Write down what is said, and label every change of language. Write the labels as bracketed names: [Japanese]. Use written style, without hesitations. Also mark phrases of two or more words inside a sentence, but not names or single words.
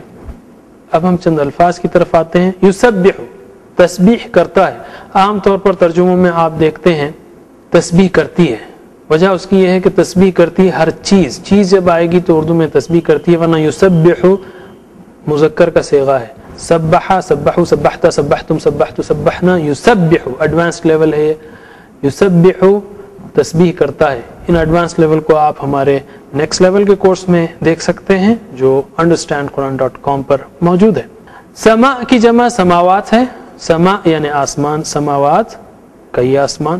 [Urdu] اب ہم چند الفاظ کی طرف آتے ہیں. یسبح تسبیح کرتا ہے، عام طور پر ترجموں میں آپ دیکھتے ہیں تسبیح کرتی ہے. وجہ اس کی یہ ہے کہ تسبیح کرتی ہے ہر چیز، چیز جب آئے گی تو اردو میں تسبیح کرتی ہے، ورنہ یسبح مذکر کا صیغہ ہے. [Arabic] سبحا سبحو سبحتا سبحتم سبحتو سبحنا، یسبح [English] advance level [Arabic] ہے. [Urdu] یسبح تسبیح کرتا ہے. ان [English] advance level [Urdu] کو آپ ہمارے [English] next level [Urdu] کے کورس میں دیکھ سکتے ہیں جو understandquran.com پر موجود ہے. سما کی جمع سماوات ہے. سما یعنی آسمان، سماوات کئی آسمان.